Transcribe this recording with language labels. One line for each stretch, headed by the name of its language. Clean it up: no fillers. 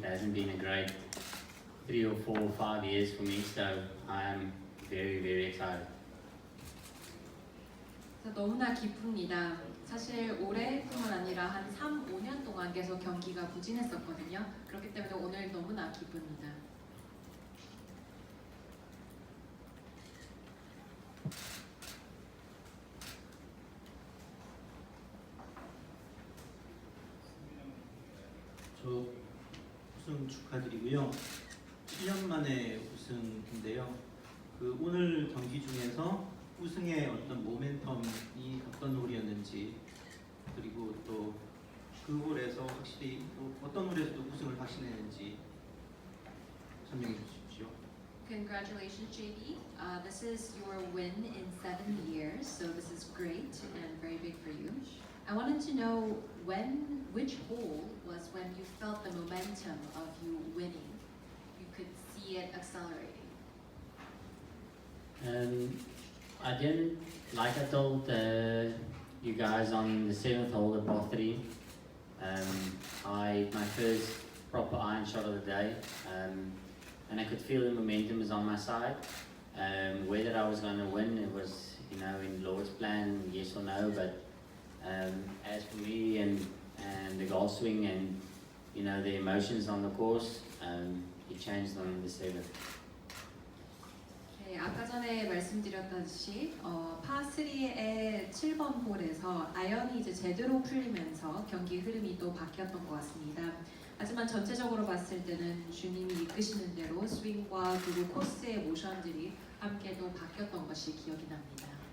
English: It hasn't been a great 3 or 4 or 5 years for me. So I am very, very excited.
Korean: 너무나 기쁩니다. 사실 올해뿐만 아니라 한 3, 5년 동안 계속 경기가 부진했었거든요. 그렇기 때문에 오늘 너무나 기쁩니다. 저 우승 축하드리고요. 7년 만에 우승인데요. 그 오늘 경기 중에서 우승의 어떤 모멘텀이 어떤 홀이었는지, 그리고 또 그 홀에서 확실히 또 어떤 홀에서도 우승을 확신했는지 설명해 주십시오.
English: Congratulations, JB. This is your win in 7 years, so this is great and very big for you. I wanted to know which hole was when you felt the momentum of you winning. You could see it accelerating. I didn't, like I told you guys on the 7th hole at par 3. My first proper iron shot of the day, and I could feel the momentum was on my side. Whether I was going to win, it was, in Lord's plan, yes or no. But as for me and the golf swing and the emotions on the course, it changed on the 7th.
Korean: 네, 아까 전에 말씀드렸다시피 파3의 7번 홀에서 아이언이 이제 제대로 풀리면서 경기 흐름이 또 바뀌었던 것 같습니다. 하지만 전체적으로 봤을 때는 주님이 이끄시는 대로 스윙과 그리고 코스의 모션들이 함께 또 바뀌었던 것이 기억이 납니다.